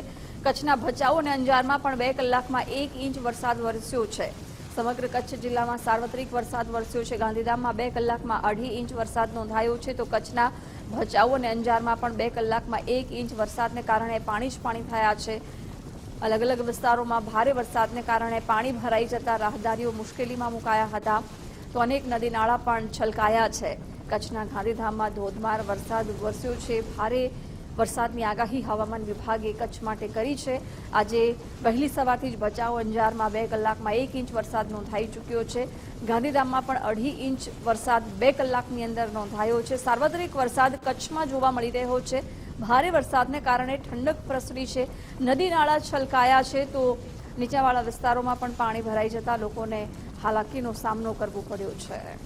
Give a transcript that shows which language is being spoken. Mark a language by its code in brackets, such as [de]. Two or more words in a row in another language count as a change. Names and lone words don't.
[gu] કચ્છના ભચાઉ અને અંજારમાં પણ 2 કલાકમાં 1 ઇંચ વરસાદ વરસ્યો છે। સમગ્ર કચ્છ જિલ્લામાં સાર્વત્રિક વરસાદ વરસ્યો છે। ગાંધીધામમાં 2 કલાકમાં 2.5 ઇંચ વરસાદ નોંધાયો છે, તો કચ્છના ભચાઉ અને અંજારમાં પણ 2 કલાકમાં 1 ઇંચ વરસાદને કારણે પાણી જ પાણી થયા છે। અલગ અલગ વિસ્તારો ભારે વરસાદને કારણે પાણી ભરાઈ જતા રાહદારીઓ મુશ્કેલીમાં મુકાયા હતા, તો અનેક નદી નાળા પણ છલકાયા છે। કચ્છના ગાંધીધામમાં ધોધમાર વરસાદ વરસ્યો છે। ભારે વરસાદની આગાહી હવામાન વિભાગે કચ્છ માટે કરી છે। આજે વહેલી સવારથી જ ભચાઉ અંજારમાં 2 કલાકમાં 1 ઇંચ વરસાદ નોંધાઈ ચૂક્યો છે। ગાંધીધામમાં પણ 2.5 ઇંચ વરસાદ 2 કલાકની અંદર નોંધાયો છે। સાર્વત્રિક વરસાદ કચ્છમાં જોવા મળી રહ્યો છે। ભારે વરસાદને કારણે ઠંડક પ્રસરી છે। નદી નાળા છલકાયા છે, તો નીચાવાળા વિસ્તારોમાં પણ પાણી ભરાઈ જતા લોકોને હાલાકીનો સામનો કરવો પડ્યો છે।